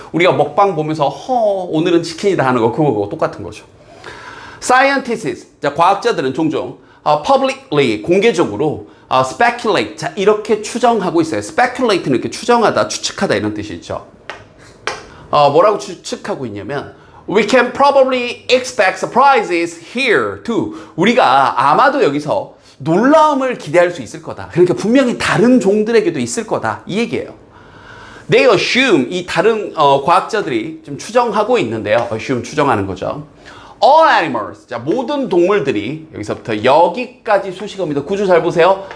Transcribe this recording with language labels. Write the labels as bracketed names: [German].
[Korean] 우리가 먹방 보면서 오늘은 치킨이다 하는 거 그거고 똑같은 거죠. Scientists, 자, 과학자들은 종종 publicly, 공개적으로 speculate, 자, 이렇게 추정하고 있어요. speculate는 이렇게 추정하다, 추측하다 이런 뜻이 있죠. 뭐라고 추측하고 있냐면 [English] We can probably expect surprises here too. [Korean] 우리가 아마도 여기서 놀라움을 기대할 수 있을 거다. 그러니까 분명히 다른 종들에게도 있을 거다. 이 얘기예요. [English] They assume, [Korean] 이 다른 과학자들이 좀 추정하고 있는데요. assume 추정하는 거죠. [English] All animals, [Korean] 자, 모든 동물들이, 여기서부터 여기까지 수식어입니다. 구조 잘 보세요.